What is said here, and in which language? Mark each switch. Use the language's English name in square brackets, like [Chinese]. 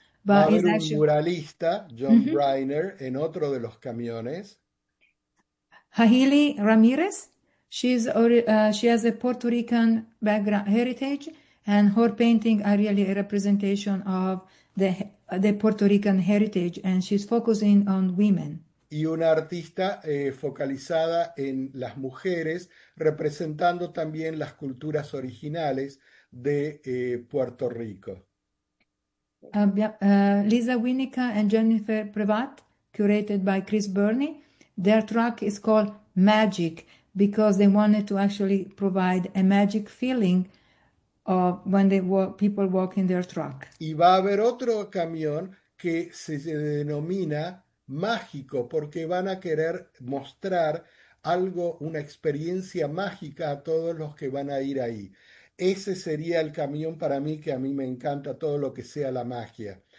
[Spanish] Va a haber un muralista, John Briner, en otro de los camiones. [English] Haheeli Ramirez, she has a Puerto Rican background heritage, and her painting are really a representation of the Puerto Rican heritage, and she's focusing on women. [Spanish] Y una artista focalizada en las mujeres, representando también las culturas originales de Puerto Rico. [English] Lisa Winica and Jennifer Privat, curated by Chris Burney. Their track is called Magic because they wanted to actually provide a magic feeling of when they people walk in their track. [Spanish] Y va a haber otro camión que se denomina Mágico porque van a querer mostrar algo, una experiencia mágica a todos los que van a ir ahí. Ese sería el camión para mí, que a mí me encanta todo lo que sea la magia.